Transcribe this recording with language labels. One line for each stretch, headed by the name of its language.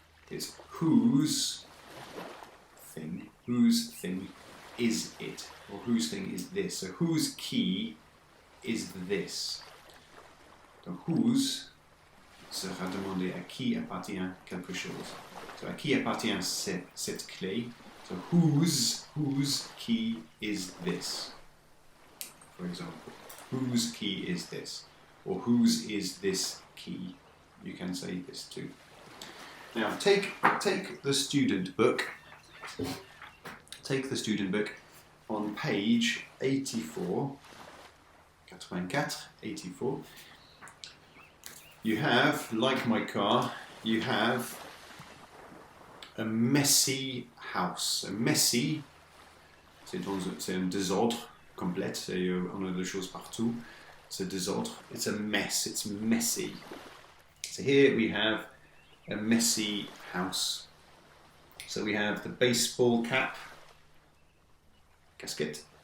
English: It's whose thing is it? Or whose thing is this? So whose key is this?
French: Donc whose sera demandé à qui appartient quelque chose. So à qui appartient cette clé?
English: So whose key is this? For example, whose key is this? Or whose is this key? You can say this too. Now take the student book. Take the student book on page 84. 84. You have, like my car, you have a messy house. A messy,
French: c'est un désordre complet, on a des choses partout.
English: It's a désordre, it's a mess, it's messy. So here we have a messy house. So we have the baseball cap, casquette.